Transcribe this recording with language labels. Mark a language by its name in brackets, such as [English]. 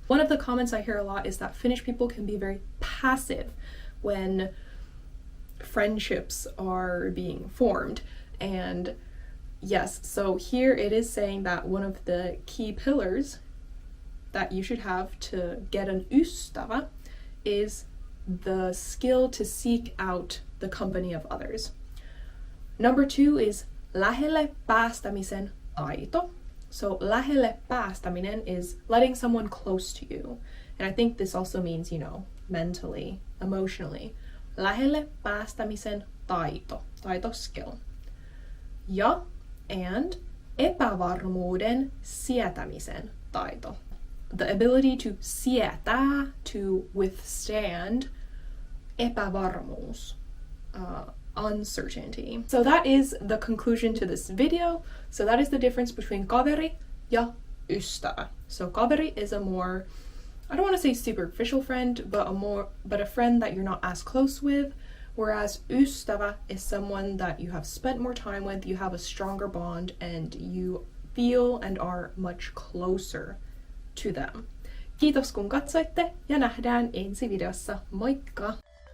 [English] One of the comments I hear a lot is that Finnish people can be very passive when friendships are being formed. And yes, so here it is saying that one of the key pillars that you should have to get an ystävä is the skill to seek out the company of others. Number 2 is [Finnish] lähelle päästämisen taito. [English] So [Finnish] lähelle päästäminen [English] is letting someone close to you. And I think this also means, you know, mentally, emotionally. [Finnish] Lähelle päästämisen taito. Taito, skill. Ja, [English] and [Finnish] epävarmuuden sietämisen taito. [English] The ability to sietää, to withstand epävarmuus. Uncertainty. So that is the conclusion to this video. So that is the difference between [Finnish] kaveri ja ystävä. [English] So kaveri is a more, I don't want to say superficial friend, but a friend that you're not as close with, whereas ystävä is someone that you have spent more time with, you have a stronger bond, and you feel and are much closer to them. [Finnish] Kiitos kun katsoitte ja nähdään ensi videossa. Moikka!